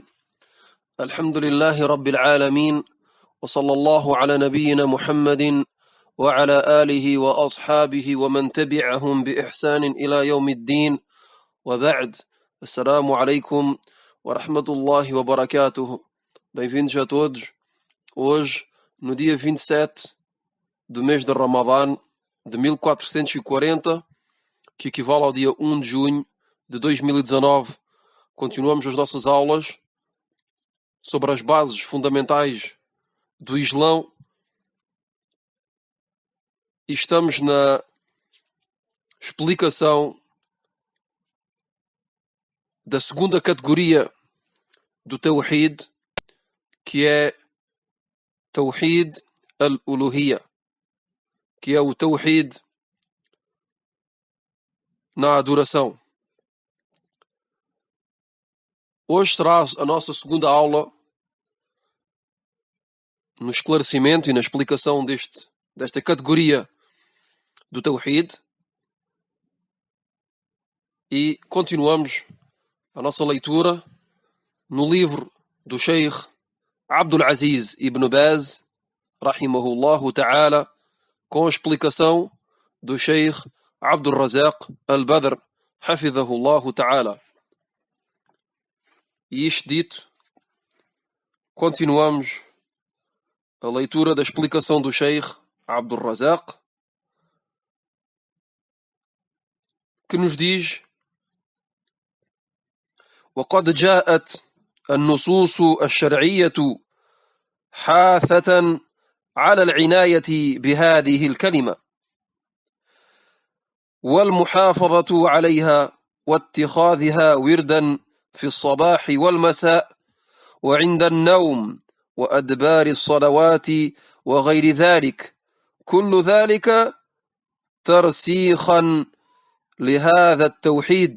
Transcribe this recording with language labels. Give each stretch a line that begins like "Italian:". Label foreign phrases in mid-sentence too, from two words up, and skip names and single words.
Arabic: الحمد لله رب العالمين، وصلى الله على نبينا محمد وعلى آله وأصحابه ومن تبعهم بإحسان إلى يوم الدين، وبعد. السلام عليكم ورحمة الله وبركاته.
Portuguese: Bem-vindos a todos. Hoje, no dia 27 do mês de Ramadã de 1440, que equivale ao dia 1 de junho de 2019, continuamos as nossas aulas sobre as bases fundamentais do Islão e estamos na explicação da segunda categoria do Tawhid, que é
Arabic: توحيد الألوهية,
Portuguese: que é o Tawhid na adoração. Hoje será a nossa segunda aula no esclarecimento e na explicação desta categoria do Tawhid, e continuamos a nossa leitura no livro do Sheikh Abdul Aziz ibn Baz,
Arabic: رحمه الله تعالى,
Portuguese: com a explicação do Sheikh Abdul Razak al-Badr,
Arabic: حفظه الله تعالى.
Portuguese: E isto dito, continuamos a leitura da explicação do Sheikh Abdul Razak, que nos diz:
Arabic: وقد جاءت النصوص الشرعية حاثة على العناية بهذه الكلمة والمحافظة عليها واتخاذها وردا في الصباح والمساء وعند النوم وأدبار الصلوات وغير ذلك، كل ذلك ترسيخا لهذا التوحيد.